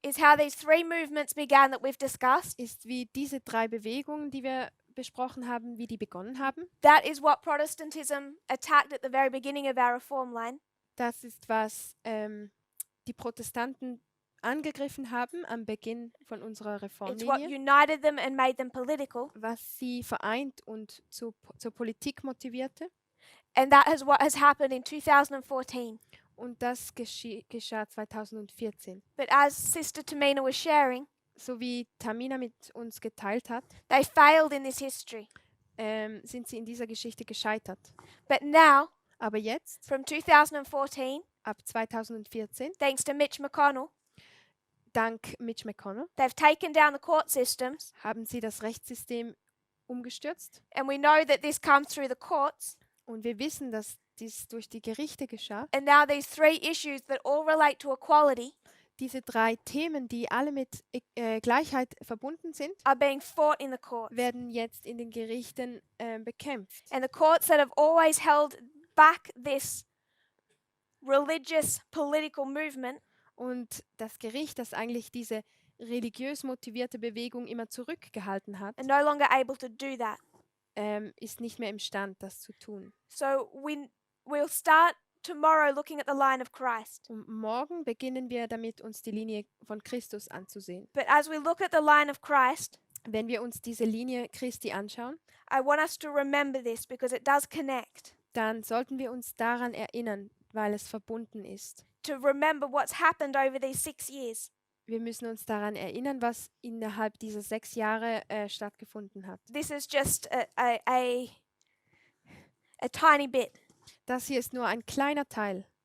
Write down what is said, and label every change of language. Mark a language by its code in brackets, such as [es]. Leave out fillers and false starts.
[en] is how these 3 movements began that we've discussed. [de] ist, wie diese 3 Bewegungen, die wir besprochen haben, wie die begonnen haben. [en] That is what Protestantism attacked at the very beginning of our reform line. [de] Das ist, was die Protestanten angegriffen haben am Beginn von unserer [en] It's what [de] Reformlinie, [en] united them and made them political. [de] was sie vereint und zur Politik motivierte. [en] And that is what has happened in 2014. [de] Und das geschah 2014. [en] But as Sister Tamina was sharing, [de] So wie Tamina mit uns geteilt hat, [en] they failed in this history. [de] sind sie in dieser Geschichte gescheitert. [en] But now, [de] Aber jetzt, [en] from 2014, [de] ab 2014, [en] thanks to Mitch McConnell, [de] dank Mitch McConnell, [en] they've taken down the court systems. [de] haben sie das Rechtssystem umgestürzt. [en] And we know that this comes through the courts. [de] Und wir wissen, dass dies durch die Gerichte geschah. [en] And now these 3 issues that all relate to equality [de] Diese 3 Themen, die alle mit Gleichheit verbunden sind, [en] are being fought in the courts. [de] werden jetzt in den Gerichten bekämpft. [en] And the courts that have always held back this religious political movement [de] Und das Gericht, das eigentlich diese religiös motivierte Bewegung immer zurückgehalten hat, [en] are no longer able to do that. [de] ist nicht mehr imstand, das zu tun. [en] So we'll start tomorrow looking at the line of Christ. [de] Und morgen beginnen wir damit, uns die Linie von Christus anzusehen. [en] But as we look at the line of Christ, [de] Wenn wir uns diese Linie Christi anschauen, [en] I want us to remember this because it does connect. [de] dann sollten wir uns daran erinnern, weil es verbunden ist. [en] To remember what's happened over these 6 years. [de] Wir müssen uns daran erinnern, was innerhalb dieser 6 Jahre stattgefunden hat. [en] This is just a tiny bit, [de] Das hier ist nur ein kleiner Teil.